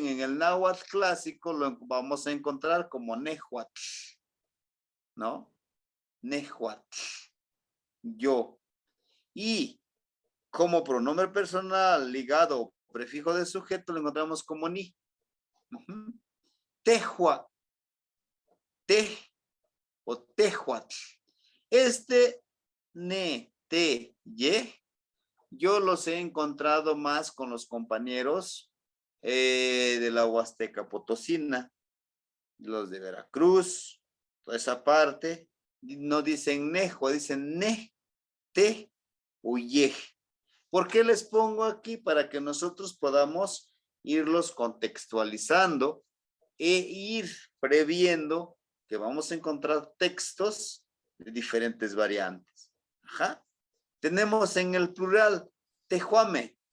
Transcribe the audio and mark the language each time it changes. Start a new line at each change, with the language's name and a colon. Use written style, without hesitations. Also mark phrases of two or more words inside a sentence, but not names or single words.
Spanish: En el náhuatl clásico lo vamos a encontrar como néhuatl, ¿no? Néhuatl, yo. Y como pronombre personal ligado prefijo de sujeto lo encontramos como ni.
Nahuatl languages: Tehua, te o tehuatl. Ne, te, ye,
Spanish: yo los he encontrado más con los compañeros de la Huasteca Potosina, los de Veracruz, toda esa parte, no dicen nejo, dicen ne, te o ye. ¿Por qué les pongo aquí? Para que nosotros podamos irlos contextualizando e ir previendo que vamos a encontrar textos de diferentes variantes. Ajá. Tenemos en el plural tejuame.